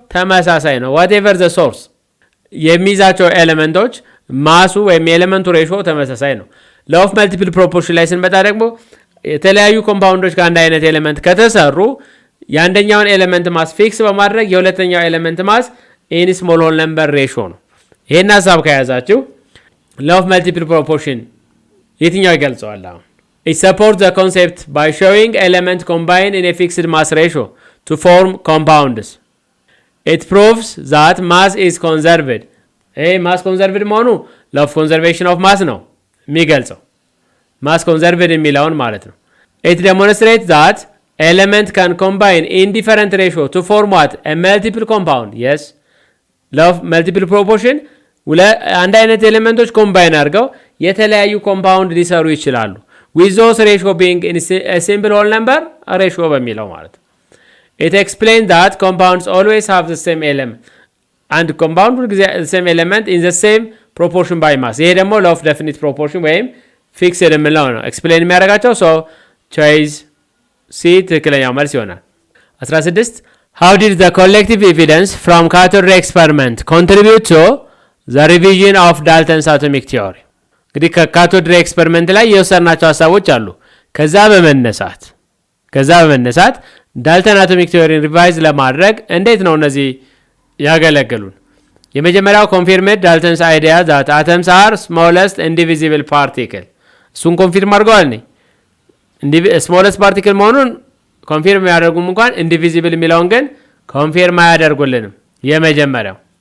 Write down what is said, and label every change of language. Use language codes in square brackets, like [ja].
[am] ተመሳሳይ ነው። [en] whatever the source [am] የሚይዛቸው ኤሌመንቶች ማሱ ወይም የኤሌመንቱ ሬሾ ተመሳሳይ ነው። law of multiple proportion ላይ ስንመጣ ደግሞ የተለያዩ ኮምፓውንዶች ከአንድ አይነት ኤሌመንት ከተሰሩ የአንደኛውን ኤሌመንት ማስ ፊክስ በማድረግ የሁለተኛው ኤሌመንት ማስ ኢን ስሞል ሆል ነምበር ሬሾ ነው። ይሄን ሐሳብ ከያዛችሁ law of multiple proportion የትኛው ይገልጸዋል? [en] አሁን it supports the concept by showing element combine in a fixed mass ratio to form compounds. It proves that mass is conserved. [am] ማስ ኮንዘርቭድ መሆኑ law of conservation of mass ነው የሚገልጸው፣ ማስ ኮንዘርቭድ የሚለውን ማለት ነው። [en] it demonstrates that element can combine in different ratio to form what? A multiple compound. Yes, law of multiple proportion [am] አንድ አይነት ኤሌመንቶች ኮምባይን አድርገው የተለያዩ ኮምፓውንድ ሊሰሩ ይችላሉ። [en] with those ratio being in a simple whole number ratio [am] በሚለው ማለት ነው። [en] it explains that compounds always have the same element and compound the same element in the same proportion by mass። [am] ይሄ ደግሞ law of definite proportion ወይም fixed የምንለው ነው ኤክስፕሌን የሚያደርጋቸው። so choice C ትክክለኛው መልስ ይሆናል። [en] 16 how did the collective evidence from cathode ray experiment contribute to the revision of Dalton's atomic theory? [am] እንግዲህ ከካቶድ ሬይ ኤክስፐሪመንት ላይ የወሰድናቸው ሀሳቦች አሉ። ከዛ በመነሳት ዳልተን አቶሚክ ቲዮሪን ሪቫይዝ ለማድረግ እንዴት ነው እነዚህ ያገለግሉን? የመጀመሪያው [en] ኮንፊርምድ ዳልተንስ አይዲያ ዛት አተምስ አር ስሞለስት ኢንዲቪዚብል ፓርቲክል። [am] እሱን ኮንፊርም አድርገዋል። ስሞለስት ፓርቲክል መሆኑን ኮንፊርም ያደርጉም እንኳን ኢንዲቪዚብል የሚለውን ግን ኮንፊርም አያደርጉልንም። የመጀመሪያው